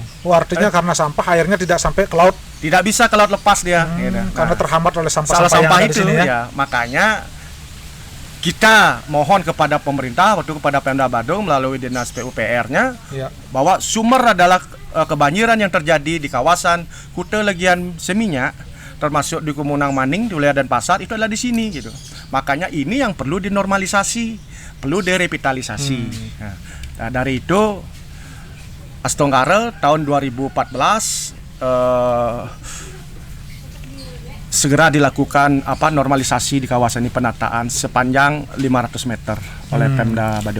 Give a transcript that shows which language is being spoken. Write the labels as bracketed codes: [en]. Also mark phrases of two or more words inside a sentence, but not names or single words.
[id] Oh, artinya karena sampah airnya tidak sampai ke laut. Tidak bisa ke laut lepas dia. Gitu. Karena terhambat oleh salah sampah-sampah yang sampah ada di itu sini ya. ya. Makanya kita mohon kepada pemerintah, waktu kepada Pemda Badung melalui Dinas PUPR-nya, Ya. bahwa sumber adalah kebanjiran yang terjadi di kawasan Kuta, Legian, Seminyak, termasuk di Kumunang Maning, di wilayah Denpasar, itu adalah di sini gitu. Makanya ini yang perlu dinormalisasi, perlu direvitalisasi. Nah, dari itu Astonggara tahun 2014 segera dilakukan normalisasi di kawasan ini, penataan sepanjang 500 meter oleh Pemda Badung.